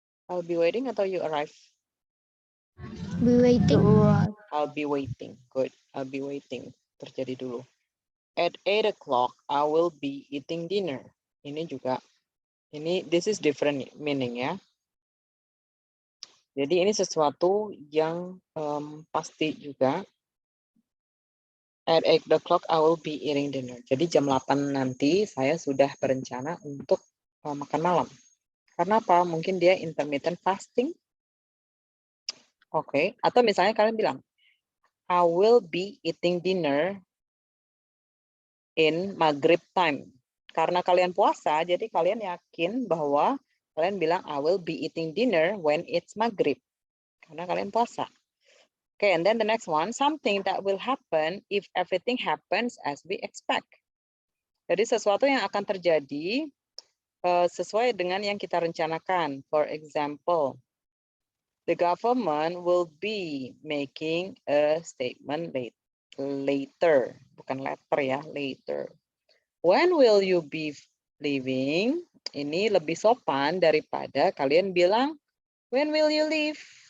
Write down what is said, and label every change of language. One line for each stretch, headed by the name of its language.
English: I'll be waiting
Indonesian: atau
English: you arrive? Be waiting. I'll be waiting. Good. I'll be waiting.
Indonesian: Terjadi dulu.
English: At 8 o'clock, I will be eating dinner.
Indonesian: Ini juga.
English: This is different meaning ya.
Indonesian: Jadi ini sesuatu yang pasti juga.
English: At 8 o'clock, I will be eating dinner.
Indonesian: Jadi jam 8 nanti saya sudah berencana untuk makan malam. Karena apa? Mungkin dia intermittent fasting. Oke. Atau misalnya kalian bilang,
English: I will be eating dinner in Maghrib time.
Indonesian: Karena kalian puasa, jadi kalian yakin bahwa kalian bilang,
English: I will be eating dinner when it's Maghrib.
Indonesian: Karena kalian puasa.
English: Okay, and then the next one, something that will happen if everything happens as we expect.
Indonesian: Jadi sesuatu yang akan terjadi sesuai dengan yang kita rencanakan.
English: For example, the government will be making a statement later.
Indonesian: Bukan letter ya,
English: later. When will you be leaving?
Indonesian: Ini lebih sopan daripada kalian bilang,
English: when will you leave?